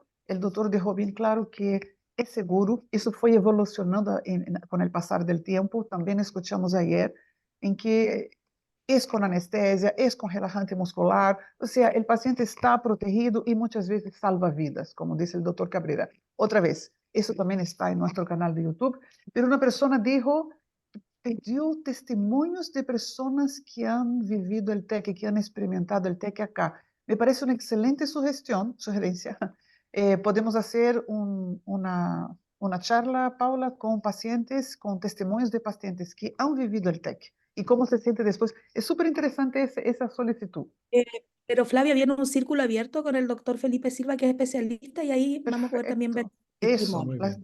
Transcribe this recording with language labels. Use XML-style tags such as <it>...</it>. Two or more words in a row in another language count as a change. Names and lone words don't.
<es>El doctor dejó bien claro que es seguro. Eso fue evolucionando con el pasar del tiempo. También escuchamos ayer en que es con anestesia, es con relajante muscular. O sea, el paciente está protegido y muchas veces salva vidas, como dice el doctor Cabrera. Otra vez, eso también está en nuestro canal de YouTube. Pero una persona dijo</es> <pt>pediu testemunhos de pessoas</pt> <es>que han vivido o TEC, que han experimentado o TEC acá. Me parece</es> <pt>uma excelente sugerência. Podemos fazer</pt> <es>una charla, Paula, con pacientes, con testimonios de pacientes que han vivido el TEC y cómo se siente después. Es súper interesante esa solicitud. Eh, pero Flavia, viene un círculo abierto con el doctor Felipe Silva, que es especialista, y ahí vamos a poder también ver Perfecto. testimonios. Muy bien,</es>